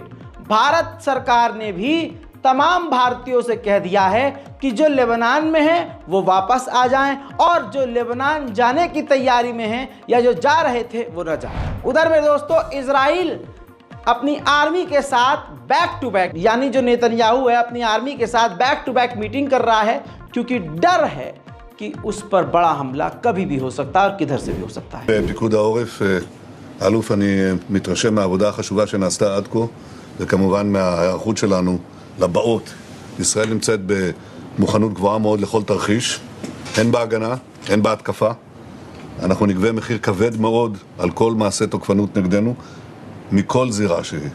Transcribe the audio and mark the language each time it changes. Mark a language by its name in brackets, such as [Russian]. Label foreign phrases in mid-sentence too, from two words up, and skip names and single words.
[Hindi] भारत सरकार ने भी तमाम भारतीयों से कह दिया है कि जो लेबनान में हैं वो वापस आ जाएं, और जो लेबनान जाने की तैयारी में हैं या जो जा रहे थे वो न जाएं। उधर मेरे दोस्तों, इजराइल अपनी आर्मी के साथ [English] back to back, [Hindi] यानी जो नेतन्याहू है अपनी आर्मी के साथ [English] back to back [Hindi] मीटिंग कर रहा है, क्योंकि डर है कि उस पर बड़ा हमला कभी भी हो सकता है और किधर से भी हो सकता है। [Hebrew] פיקוד העורף, אלוף, אני מתרשם מהעבודה החשובה שנעשתה עד כה, וכמובן מההיערכות שלנו לבאות. ישראל נמצאת במוכנות גבוהה מאוד לכל תרחיש, הן בהגנה, הן בהתקפה. אנחנו נגבה מחיר כבד מאוד על כל מעשה תוקפנות נגדנו, מכל זירה שהיא.